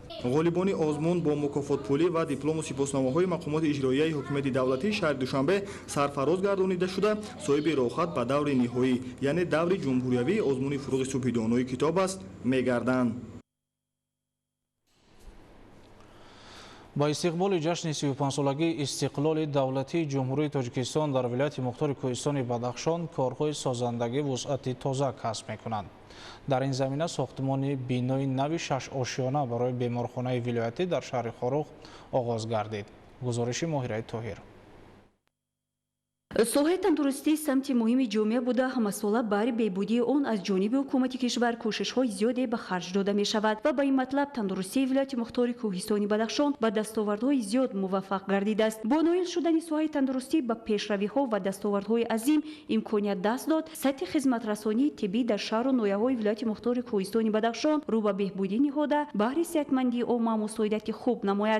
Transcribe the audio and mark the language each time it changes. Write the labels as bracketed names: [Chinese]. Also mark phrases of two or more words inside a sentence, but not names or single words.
[Tajik] ғолибони озмун бо мукофотпулӣ ва диплому сипосномаҳои мақомоти иҷроияи ҳокимияти давлатии шаҳри душанбе сарфароз гардонида шуда соҳиби роҳхат ба даври ниҳоӣ, яъне даври ҷумҳуриявии озмуни фуруғи субҳи донои китоб аст мегарданд. [Persian] با استقبال جشن 35-سالگی استقلال دولتی جمهوری تاجیکستان در ولایت مختار کوهستان بدخشان کارهای سازندگی وسعت تازه کسب می‌کنند. در این زمینه ساختمان بینای نو 6 آشیانه برای بیمارخانه ولایتی در شهر خاروخ آغاز گردید. گزارش ماهیره طاهر. [Tajik] соҳаи тандурустӣ самти муҳими ҷомеа буда ҳамасола баҳри беҳбудии он аз ҷониби ҳукумати кишвар кӯшишҳои зиёде ба харҷ дода мешавад ва ба ин матлаб тандурустии вилояти мухтори кӯҳистони бадахшон ба дастовардҳои зиёд муваффақ гардидааст. бо ноил шудани соҳаи тандурустӣ ба пешравиҳо ва дастовардҳои азим имконият даст дод сатҳи хизматрасонии тиббӣ дар шаҳру нояҳои вилояти мухтори кӯҳистони бадахшон рӯ ба беҳбудӣ nihoda баҳри сеҳатмандии омма мусоидати хуб намояд.